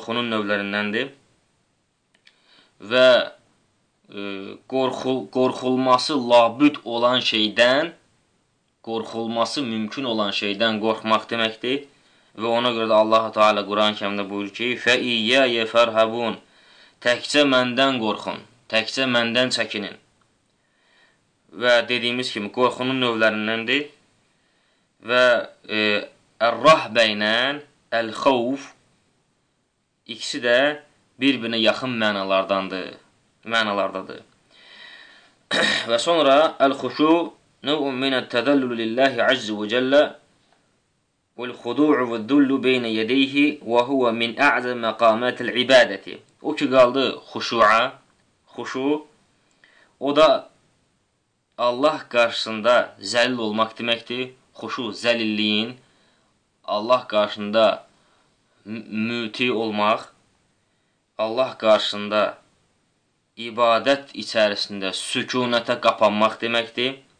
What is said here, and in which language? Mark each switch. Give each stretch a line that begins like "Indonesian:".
Azerbaijani: növlərindəndir və qorxulması labüd olan şeydən Qorxulması mümkün olan şeydən qorxmaq deməkdir. Və ona görə də Allah-u Teala Quran-ı Kərimdə buyur ki,
Arabic: Fəiyyəyə fərhəbun,
Azerbaijani: təkcə məndən qorxun, təkcə məndən çəkinin. Və dediyimiz kimi, qorxunun növlərindəndir. Və ər-rəhbəynə, əl-xov, ikisi də bir-birinə yaxın mənalardadır. Və sonra
Arabic: əl-xuşu, نوع من التذلل لله عز وجل والخضوع والذل بين يديه وهو من أعظم مقامات العبادة
Azerbaijani: O ki qaldı xuşu'a, xuşu, o da Allah qarşısında zəlil olmaq deməkdir. Xuşu zəlilliyin, Allah qarşısında müti olmaq, Allah qarşısında ibadət içərisində sükunətə qapanmaq deməkdir.